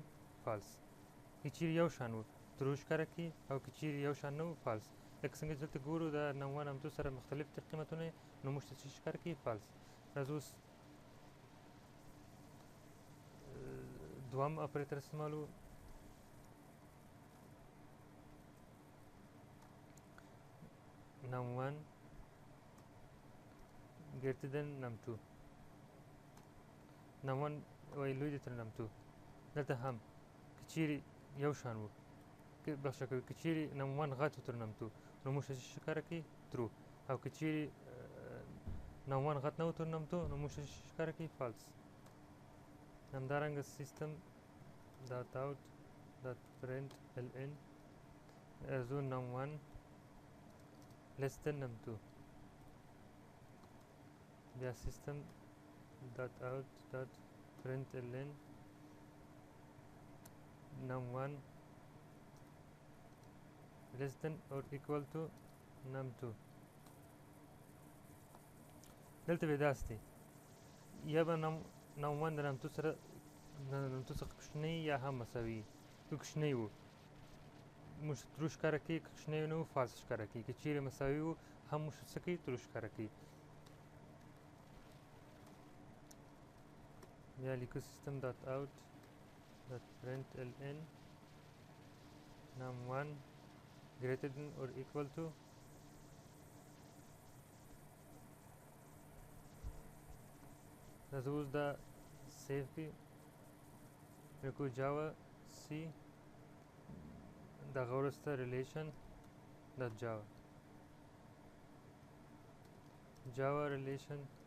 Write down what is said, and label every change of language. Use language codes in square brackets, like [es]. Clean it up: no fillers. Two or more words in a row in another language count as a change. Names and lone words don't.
[ps] فالس. که چیرې یو شان وو ترو ښکاره کوي، او که چیرې یو شان نه وو فالس. لکه څنګه چې دلته ګورو د num1 num2 سره مختلف قیمتونه نو موږ ته څه شي ښکاره کوي؟ فالس. راځو اوس دویم اپریټر استعمالوو. [en] num1 greater than num2. [ps] num1 وایي لوی دی تر num2. دلته هم که چیرې یو شان وو، بخښه کوئ، که چیرې num1 غټ و تر num2 نو موږ ته څه ښکاره کوي؟ ترو. او که چیرې num1 غټ نه و تر num2 نو موږ ته څه ښکاره کوي؟ فالس. همدارنګه [en] system dot out dot print l n, [ps] راځو [en] num1 less than num2، [ps] بیا [en] system dot out dot print l n num1 less than or equal to num2. [ps] دلته به داسې دی، یا به num1 د num2 سره څخه کوچنی یا هم مساوي. که کوچنی وو موږ ترو ښکاره کوي، که کوچنی نه وو فالس ښکاره کوي. که چیرې مساوي وو هم موږ څه کوي؟ ترو ښکاره کوي. بیا لیکو [en] system dot out dot print l n num1 greater than or equal to [ps] راځو اوس دا سیو کړي. لیکو [en] Java C, [ps] دغه وروسته [en] relation dot java relation.